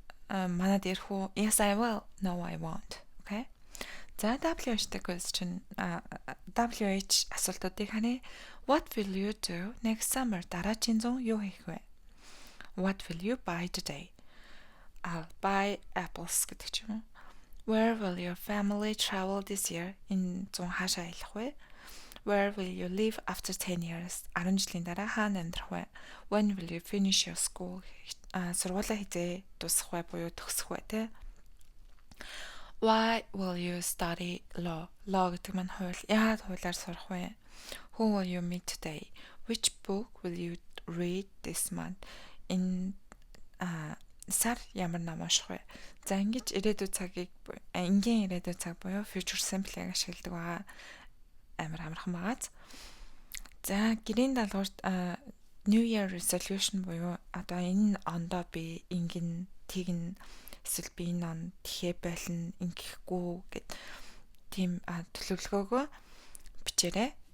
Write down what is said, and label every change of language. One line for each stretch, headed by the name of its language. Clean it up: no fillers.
Mongolian: Манад ирэх үү?
English: Yes I will, no I won't. Okay?
Mongolian: За WH-тэй question WH асуултуудыг харъя.
English: What will you do next summer?
Mongolian: Дараагийн зун юу хийх вэ?
English: What will you buy today? I'll buy apples
Mongolian: гэдэг ч юм уу.
English: Where will your family travel this year?
Mongolian: Энэ зун хаашаа аялах вэ?
English: Where will you live after 10 years?
Mongolian: 10 жилийн дараа хаана амьдрах вэ?
English: When will you finish your school?
Mongolian: Сургуулаа хизээ дуусгах вэ буюу төгсөх вэ те?
English: Why will you study law?
Mongolian: Law гэдэг маань хууль. Яагаад хуулиар сурах вэ?
English: Who will you meet today? Which book will you read this month?
Mongolian: Энэ сар ямар ном унших вэ? За ингэж ирээдүйн цагийг энгийн ирээдүйн цаг буюу future simple-ийг ашигладаг байгаа. Амар амархан байгаа. За гэрийн даалгаварт New Year resolution буюу одоо энэ ондоо би ингэн тэгнэ эсвэл би энэ он тхээ болно ингэхгүй гэд тийм төлөвлөгөөгөө бичээрэй.